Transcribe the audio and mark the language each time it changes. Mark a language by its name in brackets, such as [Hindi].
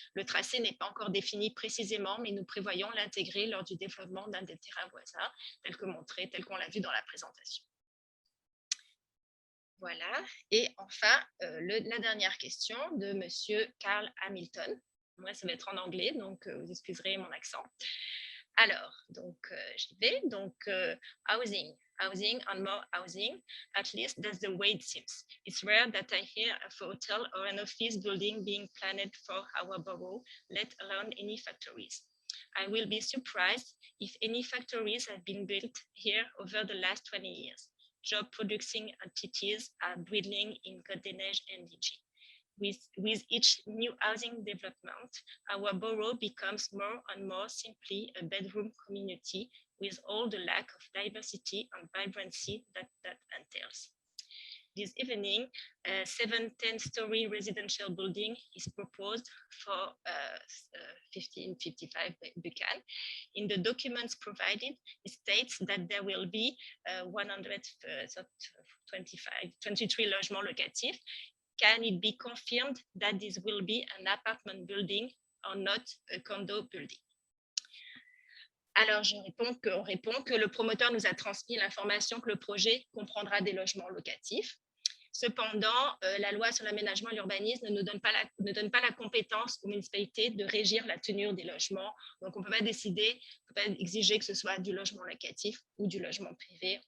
[French] Le tracé n'est pas encore défini précisément, mais nous prévoyons l'intégrer lors du développement d'un des terrains voisins, tel que montré, tel qu'on l'a vu dans la présentation. Voilà. Et enfin, la dernière question de Monsieur Carl Hamilton. Moi, ça va être en anglais, donc vous excuserez mon accent. Alors, donc, j'y vais. [English] Donc, housing and more housing, at least that's the way it seems. It's rare that I hear of a hotel or an office building being planned for our borough, let alone any factories. I will be surprised if any factories have been built here over the last 20 years. Job-producing entities are dwindling in Côte-des-Neiges and NDG. With each new housing development, our borough becomes more and more simply a bedroom community with all the lack of diversity and vibrancy that entails. This evening, a 7-10-story residential building is proposed for 1555 Buchan. In the documents provided, it states that there will be 23 [French] logements locatifs. [English] Can it be confirmed that this will be an apartment building or not a condo building? [French] Alors, on répond que le promoteur nous a transmis l'information que le projet comprendra des logements locatifs. Cependant, la loi sur l'aménagement et l'urbanisme ne donne pas la compétence aux municipalités de régir la tenue des logements. Donc, on ne peut pas décider, on ne peut pas exiger que ce soit du logement locatif ou du logement privé.